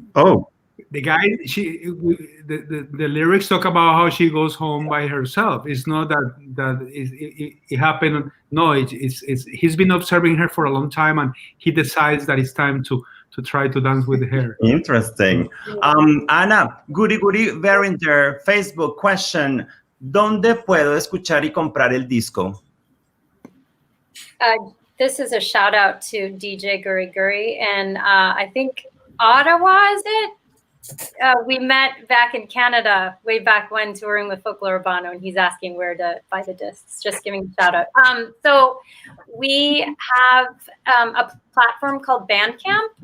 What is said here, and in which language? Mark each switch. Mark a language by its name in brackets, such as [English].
[English] Oh. The guy, the lyrics talk about how she goes home by herself. It's not that it happened. No, it's he's been observing her for a long time, and he decides that it's time to try to dance with her. Interesting. [Spanish] Ana, Goody Veringer, Facebook question: ¿Dónde puedo escuchar y comprar el disco? [English] This is a shout out to DJ Guri Guri, and I think Ottawa, is it? We met back in Canada way back when touring with Folklore Urbano, and he's asking where to buy the discs. Just giving a shout out. So we have a platform called Bandcamp.